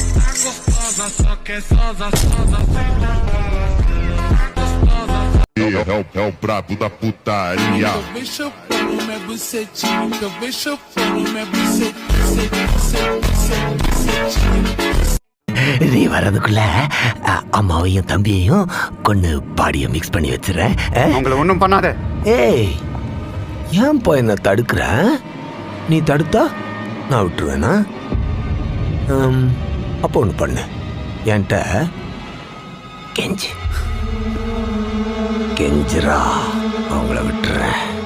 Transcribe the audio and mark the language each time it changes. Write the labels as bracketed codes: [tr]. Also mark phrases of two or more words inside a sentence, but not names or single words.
[pt] É o brabo da putaria. Vem chupando minha bucetinha, vem chupando minha bucetinha. [ta] நீ வர்றதுக்குள்ள அம்மாவையும் தம்பியையும் கொண்டு பாடிய மிக்ஸ் பண்ணி வச்சிடறேன். உங்களை ஒன்றும் பண்ணாத. ஏய், ஏன்பா என்ன தடுக்கிற? நீ தடுத்தா நான் விட்டுருவேனா? அப்போ ஒன்று பண்ணு, என்கிட்ட கெஞ்சிரா, அவங்கள விட்டுறேன்.